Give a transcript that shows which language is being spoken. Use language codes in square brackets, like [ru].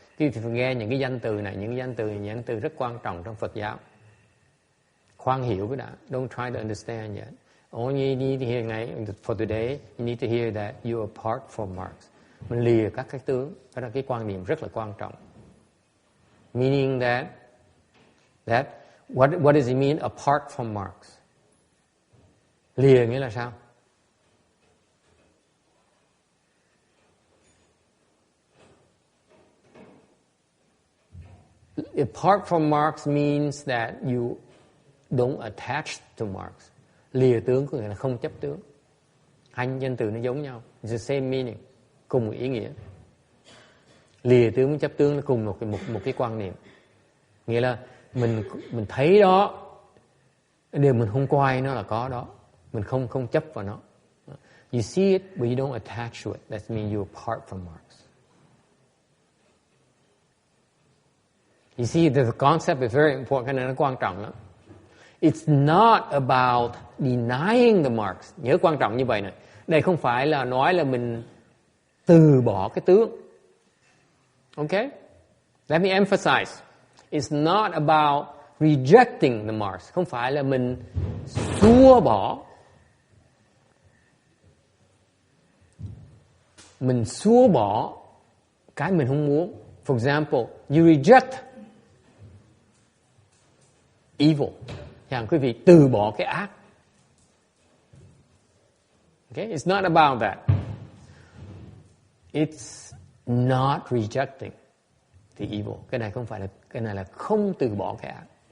[vi] Quý vị phải nghe những cái danh từ này, những danh từ rất quan trọng trong Phật giáo. Khoan hiểu cái đã. [en] Don't try to understand yet. All you need to hear for today, you need to hear that you are apart from marks. [vi] Mình lìa các cái tướng. Đó là cái quan niệm rất là quan trọng. [en] Meaning that what does it mean apart from marks? [vi] Lìa nghĩa là sao? [en] Apart from marks means that you don't attach to marks. [vi] Lìa tướng có nghĩa là không chấp tướng. Hai danh từ nó giống nhau. [en] It's the same meaning. [vi] Cùng một ý nghĩa. Lìa tướng với chấp tướng nó cùng một cái quan niệm. Nghĩa là mình thấy đó, điều mình không coi nó là có đó. Mình không chấp vào nó. [en] You see it, but you don't attach to it. That means you're apart from marks. You see, the concept is very important. [vi] Cái này nó quan trọng lắm. [en] It's not about denying the marks. [vi] Nhớ quan trọng như vậy này. Đây không phải là nói là mình từ bỏ cái tướng. [en] Okay? Let me emphasize. It's not about rejecting the marks. [vi] Không phải là mình xua bỏ. Mình xua bỏ cái mình không muốn. [en] For example, you reject evil. [vi] Chẳng quý vị từ bỏ cái ác. [en] Okay? It's not about that. It's not rejecting the evil. [vi] Cái này là không từ bỏ cái ác.